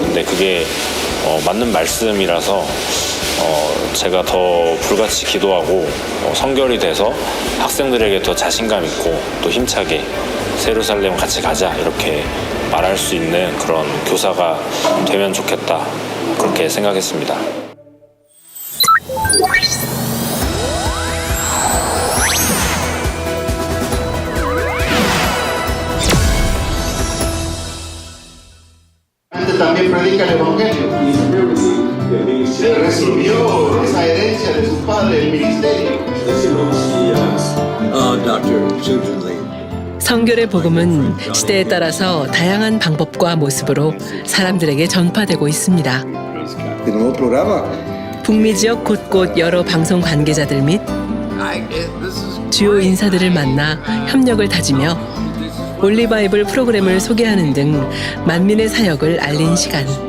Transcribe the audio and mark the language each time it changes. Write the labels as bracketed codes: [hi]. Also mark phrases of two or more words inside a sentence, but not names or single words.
[ko] 근데 그게 맞는 말씀이라서 제가 더 불같이 기도하고 성결이 돼서 학생들에게 더 자신감 있고 또 힘차게 세루살렘 같이 가자 이렇게 말할 수 있는 그런 교사가 되면 좋겠다 그렇게 생각했습니다. [es] También predica el Evangelio. Recibió esa herencia de su padre, el ministerio. [ko] 성결의 복음은 시대에 따라서 다양한 방법과 모습으로 사람들에게 전파되고 있습니다. 북미 지역 곳곳 여러 방송 관계자들 및 주요 인사들을 만나 협력을 다지며 올리바이블 프로그램을 소개하는 등 만민의 사역을 알린 시간.